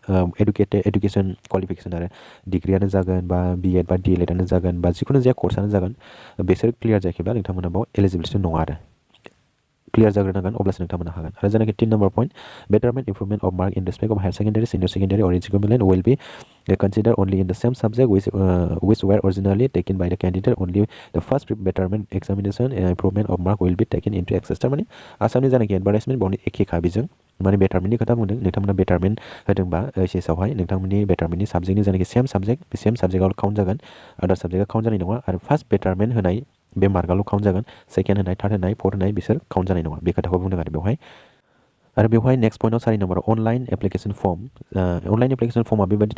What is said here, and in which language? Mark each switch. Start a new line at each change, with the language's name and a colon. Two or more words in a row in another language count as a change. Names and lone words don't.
English: education qualification
Bodo: आरो डिग्रियानो जागोन बा बिएड बा डिएलएडआनो जागोन बा जिखुनु जाया कर्सआनो जागोन बिसोर क्लियार जायाखैब्ला नोंथांमोना बाव एलिजिबिलिटि नङा आरो क्लियार जाग्रोनांगोन अब्लासो नोंथांमोना हागोन आरो जायनाखि 3
English: number point betterment improvement of mark in respect of higher secondary senior secondary or equivalent will be considered only in the same subject which were originally taken by the candidate only the first betterment examination and improvement of mark will be taken into access
Bodo: थारमाने आसामनि जानाखि एडभार्टाइजमेन्ट बावनो एखेखा बेजों माने बेटारमेन्टनि खोथा बुंदों नोंथांमोना बेटारमेन्ट होदोंबा एचएसआवहाय नोंथांमोननि बेटारमेन्टनि साबजेक्टनि जानाखि
English: same subject
Bodo: बे
English: same subject
Bodo: काउन्ट जागोन आदार साबजेक्टआ काउन्ट जानाय नङा आरो
English: first betterment
Bodo: होनाय बे मार्कआल' काउन्ट जागोन सेकेन्ड होनाय थार्ड होनाय फर्थ होनाय बिसोर काउन्ट जानाय नङा बे खोथाखौ बुंदों आरो बेवहाय आरो बेवहाय
English: next point
Bodo: 4 नाम्बाराव
English: online application form online application form
Bodo: बेबायदि